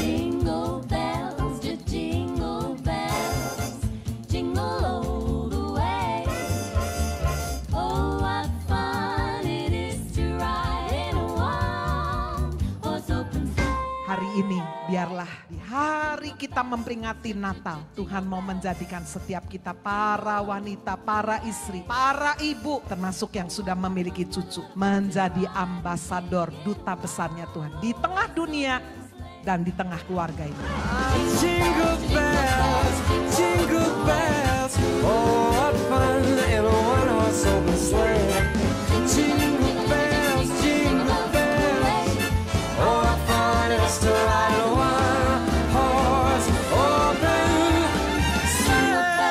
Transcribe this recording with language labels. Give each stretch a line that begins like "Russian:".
English: Jingle bells, jingle bells, jingle all the way. Oh, what fun it is to ride in a one-horse open sleigh.
Indonesian: Hari ini biarlah di hari kita kita memperingati Natal, Tuhan mau menjadikan setiap kita, para wanita, para istri, para ibu, termasuk yang sudah memiliki cucu, menjadi ambasador, duta besarnya Tuhan di tengah dunia dan di tengah keluarga ini.
English: Jingle bells, oh what fun in a one-horse open sleigh. Jingle bells, oh what fun it is to ride in a one-horse open sleigh.